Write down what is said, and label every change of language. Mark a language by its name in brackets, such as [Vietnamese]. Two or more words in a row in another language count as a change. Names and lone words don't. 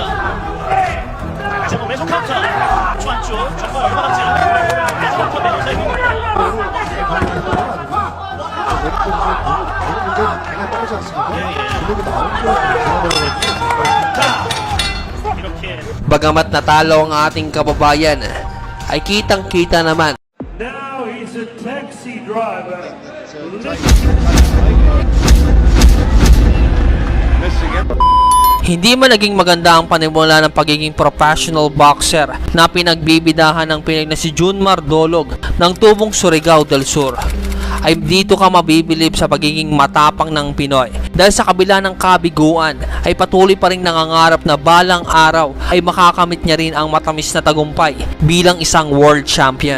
[Korean] 다시 한번 왼손 카운터. 안쪽 정말 얼마 남지 않은 왼손 메두사의 공입니다. 굉장히 빠르지 않습니까? 예, 예. 근육이 나오는 게 이렇게 [Filipino] Bagamat natalo ang ating kababayan, ay kitang-kita naman [English] Now he's a taxi driver. [Filipino] hindi man naging maganda ang panimula ng pagiging [English] professional boxer [Filipino] na pinagbibidahan ng Pinoy na si Junmar Dolog ng tubong Surigao del Sur, ay dito ka mabibilib sa pagiging matapang ng Pinoy dahil sa kabila ng kabiguan ay patuloy pa rin nangangarap na balang araw ay makakamit niya rin ang matamis na tagumpay bilang isang [English] world champion.